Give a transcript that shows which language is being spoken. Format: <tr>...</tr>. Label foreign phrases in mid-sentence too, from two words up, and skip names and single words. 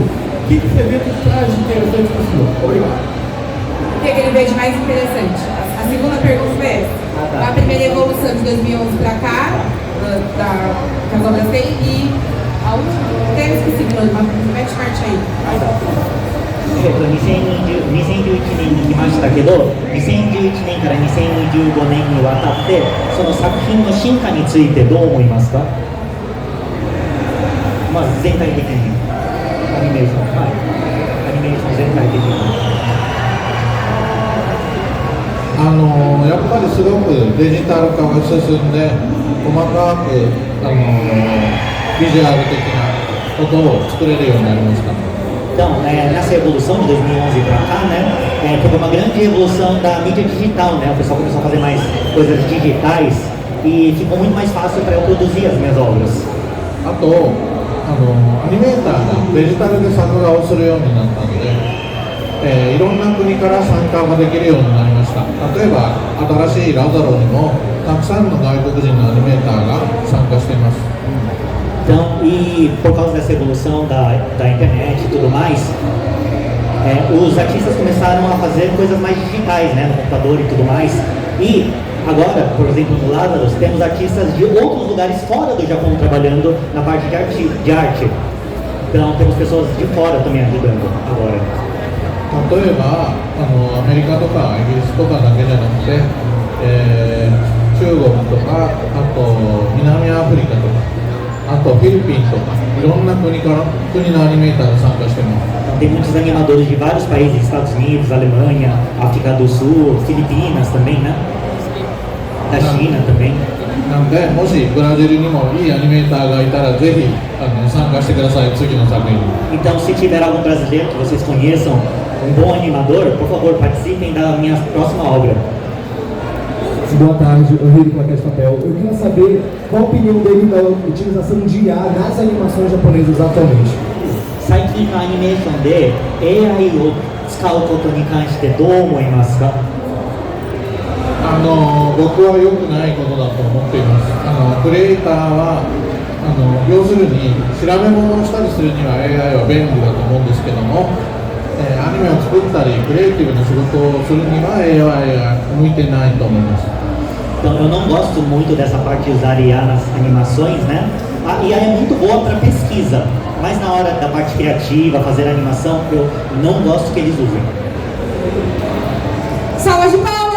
<pt>O que você vê que traz de interessante para o senhor? Obrigado. O que ele vê de mais interessante? A segunda pergunta foi essa. A primeira evolução de 2011 para cá, que as obras têm, e a última, até eu esqueci, mete marcha aí.</pt> <ja>2021 年に来ましたけど、2011年から2025年にわたって、その作品の進化についてどう思いますか？まず全体的に、アニメーション全体的に。ぱりすごくデジタル化が進んで細かくビジュアル的なことを作れるようになりました。</ja> <pt>Então, nessa evolução de 2011 para cá, né, teve uma grande evolução da mídia digital, né? O pessoal começou a fazer mais coisas digitais e ficou muito mais fácil para eu produzir as minhas obras.</pt> <ja>あとアニメーターがデジタルで作画をするようになったので、いろんな国から参加ができるようになりました。例えば新しいラザロにもたくさんの外国人のアニメーターが参加しています。</ja> <pt>Então, e por causa dessa evolução da internet e tudo mais, os artistas começaram a fazer coisas mais digitais, né, no computador e tudo mais. E agora, por exemplo, no Lazarus, temos artistas de outros lugares fora do Japão trabalhando na parte de arte. Então, temos pessoas de fora também ajudando agora.</pt> <ja>例えばアメリカとかイギリスとかだけじゃなくて、中国とかあと南アフリカとか。あとフィリピンとかいろんな国のアニメーターが参加しています。</ja> <pt>Tem muitos animadores de vários países, Estados Unidos, Alemanha, África do Sul, Filipinas também, né? Da China também.</pt> <ja>なのでもしブラジルにもいいアニメーターがいたらぜひ参加してください、次の作品に。 Então, se tiver algum brasileiro que vocês conheçam, bom animador, por favor, participem da minha próxima obra.</ja> <pt>Boa tarde, eu rio com a Plaquete Papel. Eu queria saber qual a opinião dele da utilização de IA nas animações japonesas atualmente.</pt> <ja>最近のアニメーションで AI を使うことに関してどう思いますか？僕は良くないことだと思っています。クリエイターは要するに調べ物をしたりするには AI は便利だと思うんですけども、アニメを作ったりクリエイティブな仕事をするには AI が向いてないと思います。</ja> <pt>Então, eu não gosto muito dessa parte de usar IA nas animações, né? A IA é muito boa para pesquisa, mas na hora da parte criativa, fazer animação, eu não gosto que eles usem. Salva de</pt>